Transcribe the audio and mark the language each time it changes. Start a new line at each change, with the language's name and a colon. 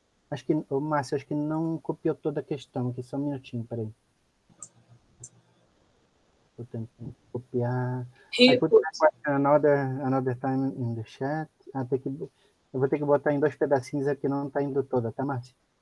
Portuguese: Acho que o Márcio, acho que não copiou toda a questão aqui, só um minutinho, peraí. Estou tentando copiar.
English: I put another time in the chat.
Portuguese: Eu vou ter que botar em 2 pedacinhos aqui, não está indo toda, tá, Marcia?